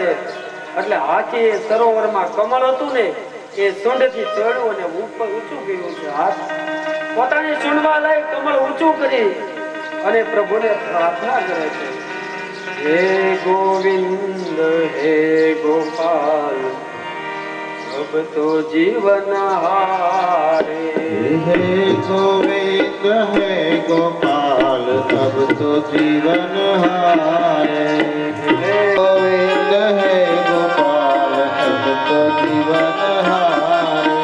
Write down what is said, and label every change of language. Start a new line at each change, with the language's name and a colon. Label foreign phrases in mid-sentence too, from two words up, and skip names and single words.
Gujarati: એટલે હાથીએ સરોવરમાં કમળ હતું ને એ સૂંઢથી ચડ્યું અને ઉપર ઊંચું કર્યું છે. હાથ પોતાની સૂંઢમાં લઈ કમળ ઊંચું કરી અને પ્રભુને પ્રાર્થના કરે છે,
Hindi: हे गोविंद हे गोपाल अब तो जीवन हारे. हे गोविंद हे गोपाल अब तो जीवन हारे. हे गोविंद हे गोपाल अब तो जीवन हारे.